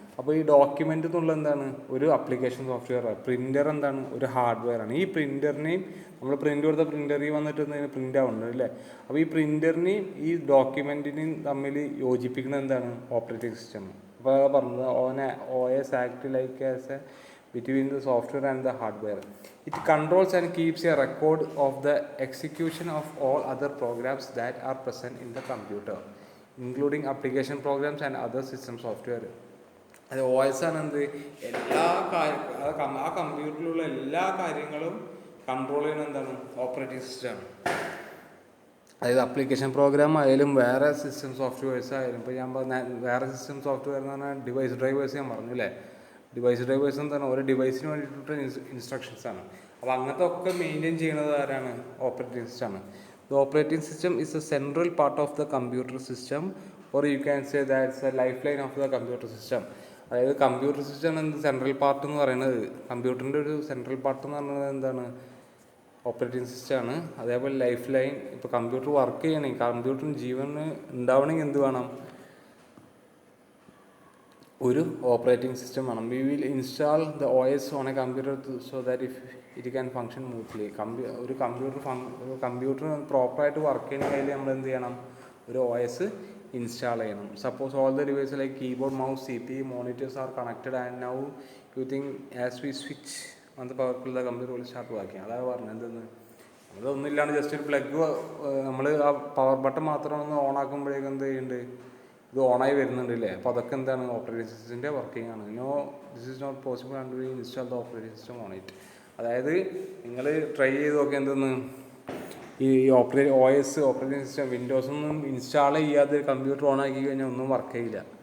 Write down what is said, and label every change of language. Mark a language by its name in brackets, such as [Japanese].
[Malayalam] അപ്പോൾ ഈ ഡോക്യുമെൻ്റ് എന്നുള്ള എന്താണ്? ഒരു അപ്ലിക്കേഷൻ സോഫ്റ്റ്വെയർ. പ്രിൻ്റർ എന്താണ്? ഒരു ഹാർഡ്വെയർ ആണ്. ഈ പ്രിൻ്ററിനെയും നമ്മൾ പ്രിൻ്റ് കൊടുത്ത പ്രിൻ്ററിൽ വന്നിട്ട് പ്രിൻ്റ് ആവുന്നുണ്ട് അല്ലേ? അപ്പോൾ ഈ പ്രിൻ്ററിനെയും ഈ ഡോക്യുമെൻറ്റിനെയും തമ്മിൽ യോജിപ്പിക്കുന്നത് എന്താണ്? Operating system. അപ്പോൾ അതാ പറഞ്ഞത് [English] OS act like as a between the software and the hardware. It controls and keeps a record of the execution of all other programs that are present in the computer, including application programs and other system software. [Malayalam] അത് OS ആണ് എന്ത്? എല്ലാ ആ കമ്പ്യൂട്ടറിലുള്ള എല്ലാ കാര്യങ്ങളും control ചെയ്യുന്ന എന്താണ്? Operating സിസ്റ്റമാണ്. അതായത് അപ്ലിക്കേഷൻ പ്രോഗ്രാം ആയാലും വേറെ സിസ്റ്റം സോഫ്റ്റ്വെയർസ് ആയാലും, ഇപ്പോൾ ഞാൻ പറഞ്ഞ വേറെ സിസ്റ്റം സോഫ്റ്റ്വെയർ എന്ന് പറഞ്ഞാൽ ഡിവൈസ് ഡ്രൈവേഴ്സ് ഞാൻ പറഞ്ഞു അല്ലേ? ഡിവൈസ് ഡ്രൈവേഴ്സ് എന്താണ്? ഒരു ഡിവൈസിന് വേണ്ടിയിട്ടുള്ള ഇൻസ്ട്രക്ഷൻസ് ആണ്. അപ്പോൾ അങ്ങനത്തെ ഒക്കെ മെയിൻറ്റെയിൻ ചെയ്യുന്നത് ആരാണ്? ഓപ്പറേറ്റിംഗ് സിസ്റ്റമാണ്. [English] The operating system is a central part of the computer system, or you can say that's a life line of the computer system. [Malayalam] അതായത് കമ്പ്യൂട്ടർ സിസ്റ്റം എന്ത്? സെൻട്രൽ പാർട്ട് എന്ന് പറയുന്നത്, കമ്പ്യൂട്ടറിൻ്റെ ഒരു സെൻട്രൽ പാർട്ട് എന്ന് പറയുന്നത് എന്താണ്? ഓപ്പറേറ്റിംഗ് സിസ്റ്റമാണ്. അതേപോലെ ലൈഫ് ലൈൻ. ഇപ്പോൾ കമ്പ്യൂട്ടർ വർക്ക് ചെയ്യണമെങ്കിൽ, കമ്പ്യൂട്ടറിന് ജീവന് ഉണ്ടാവണമെങ്കിൽ എന്ത് വേണം? ഒരു ഓപ്പറേറ്റിംഗ് സിസ്റ്റം വേണം. [English] We will install the OS on a computer so that it can function smoothly. [Malayalam] ഒരു കമ്പ്യൂട്ടർ പ്രോപ്പറായിട്ട് വർക്ക് ചെയ്യണമെങ്കിൽ നമ്മൾ എന്ത് ചെയ്യണം? ഒരു OS ഇൻസ്റ്റാൾ ചെയ്യണം. [English] Suppose all the device like keyboard, mouse, CPU, monitors are connected and now you think as we switch on the power the computer will start working. [Malayalam] അതാണ് പറഞ്ഞത്. എന്തെന്ന് അതൊന്നുമില്ലാണ്ട് ജസ്റ്റ് ഒരു പ്ലഗ് നമ്മൾ ആ പവർ ബട്ടൺ മാത്രം ഒന്ന് on ആക്കുമ്പോഴേക്കും എന്ത് ചെയ്യുന്നുണ്ട്? ഇത് ഓണായി വരുന്നുണ്ടല്ലേ? അപ്പോൾ അതൊക്കെ എന്താണ്? ഓപ്പറേറ്റിംഗ് സിസ്റ്റത്തിൻ്റെ വർക്കിംഗ് ആണ്. [English] This is not possible and we install the operating system on it. [Malayalam] അതായത് നിങ്ങൾ ട്രൈ ചെയ്ത് നോക്കി എന്തെന്ന് ഈ OS ഓപ്പറേറ്റിംഗ് സിസ്റ്റം വിൻഡോസൊന്നും ഇൻസ്റ്റാൾ ചെയ്യാതെ കമ്പ്യൂട്ടർ ഓൺ ആക്കി കഴിഞ്ഞാൽ ഒന്നും വർക്ക് ചെയ്യില്ല.